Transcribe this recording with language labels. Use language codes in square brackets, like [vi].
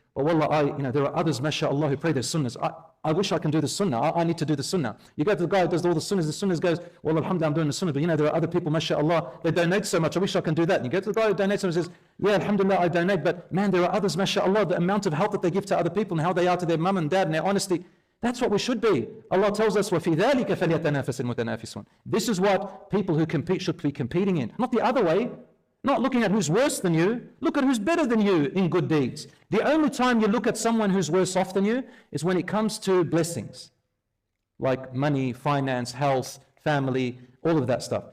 [en] But wallah, there are others, mashallah, who pray their sunnahs. I wish I can do the sunnah. I need to do the sunnah. You go to the guy who does all the sunnahs goes, well, alhamdulillah, I'm doing the sunnah. But there are other people, mashallah, they donate so much. I wish I can do that. And you go to the guy who donates and says, yeah, alhamdulillah, I donate. But man, there are others, mashallah, the amount of help that they give to other people and how they are to their mum and dad and their honesty. That's what we should be. Allah tells us, [ar] وَفِي ذَلِكَ فَلْيَتَنَافَسِ الْمُتَنَافِسُونَ. [en] This is what people who compete should be competing in. Not the other way. Not looking at who's worse than you. Look at who's better than you in good deeds. The only time you look at someone who's worse off than you is when it comes to blessings. Like money, finance, health, family, all of that stuff.